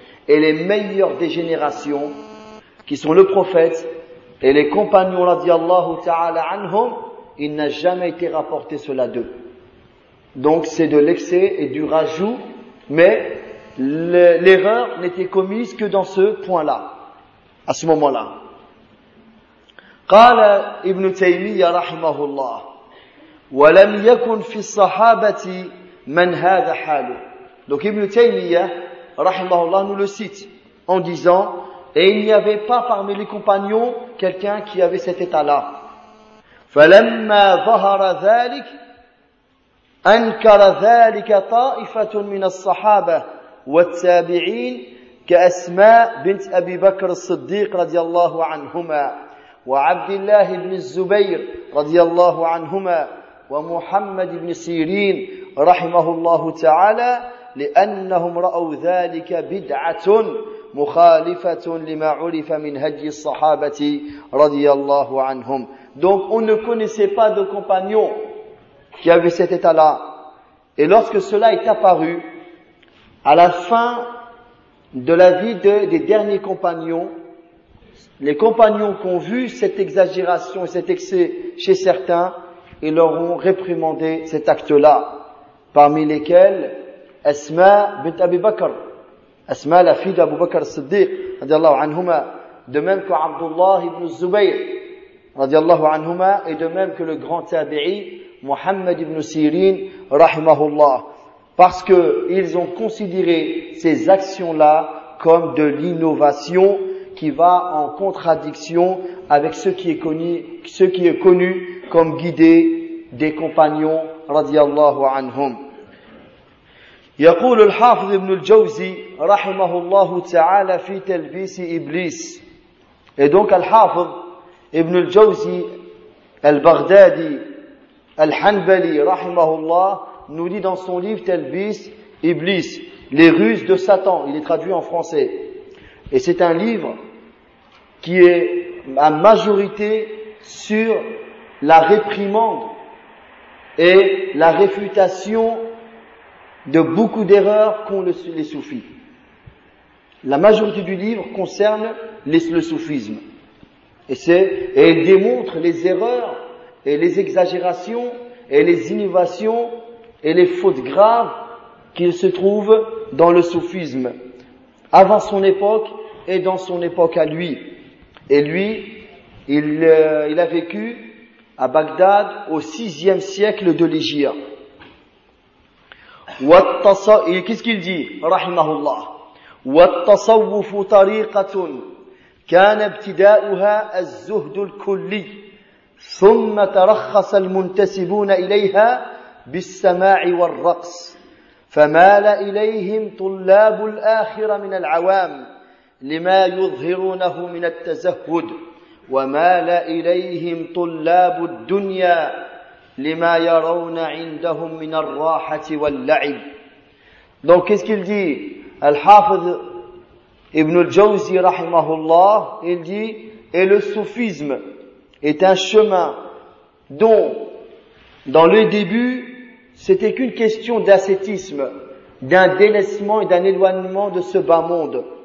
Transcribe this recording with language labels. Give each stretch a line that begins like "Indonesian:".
French: et les meilleurs des générations, qui sont le prophète et les compagnons
Arabic: radiallahu ta'ala anhum,
French: il n'a jamais été rapporté cela d'eux. Donc c'est de l'excès et du rajout, mais l'erreur n'était commise que dans ce point-là, à ce moment-là.
Arabic: قال ابن تيمية رحمه الله ولم يكن في الصحابة من هذا حاله.
French: Donc ابن تيمية
Arabic: رحمه الله
French: nous le cite en disant: et il n'y avait pas parmi les compagnons quelqu'un qui avait cet état-là.
Arabic: فلما ظهر ذلك أنكر ذلك طائفة من الصحابة والتابعين كأسماء بنت أبي بكر الصديق رضي الله عنهما وعبد الله بن الزبير رضي الله عنهما ومحمد بن سيرين رحمه الله تعالى لأنهم رأوا ذلك بدعة مخالفة لما عرف من هدي الصحابة رضي الله عنهم.
French: Donc on ne connaissait pas de compagnon qui avait cet état-là. Et lorsque cela est apparu à la fin de la vie des derniers compagnons, les compagnons qui ont vu cette exagération et cet excès chez certains, ils leur ont réprimandé cet acte-là, parmi lesquels Asma bint Abi Bakr, Asma la fille d'Abu Bakr Siddiq,
Arabic: radiallahu anhuma,
French: de même que Abdullah ibn Zubayr,
Arabic: radiallahu anhuma,
French: et de même que le grand tabi'i, Muhammad ibn Sirin, rahimahullah, parce que ils ont considéré ces actions-là comme de l'innovation qui va en contradiction avec ce qui est connu comme guidé des compagnons
Arabic: radiyallahu anhum. يقول الحافظ ابن الجوزي رحمه الله تعالى في تلبيس إبليس.
French: Et donc الحافظ ابن الجوزي البغدادي الحنبلي
Arabic: رحمه الله
French: nous dit dans son livre
Arabic: تلبيس إبليس,
French: les ruses de Satan. Il est traduit en français. Et c'est un livre qui est à majorité sur la réprimande et la réfutation de beaucoup d'erreurs qu'ont les soufis. La majorité du livre concerne le soufisme. Et il démontre les erreurs et les exagérations et les innovations et les fautes graves qu'il se trouve dans le soufisme avant son époque et dans son époque à lui. Et lui, il a vécu à Bagdad au 6e siècle de l'Hégire. Qu'est-ce qu'il dit, rahimahullah?
Arabic: والتصوف طريقة كان ابتداؤها الزهد الكلي ثم ترخص المنتسبون إليها بالسماع والرقص فمال إليهم طلاب الآخرة من العوام لما يظهرونه من التزهد ومال إليهم طلاب الدنيا لما يرون عندهم من الراحة واللعب.
French: Donc qu'est-ce qu'il dit Al-Hafiz Ibn al-Jawzi rahimahullah? Il dit: et le soufisme est un chemin dont dans le début c'était qu'une question d'ascétisme, d'un délaissement et d'un éloignement de ce bas monde.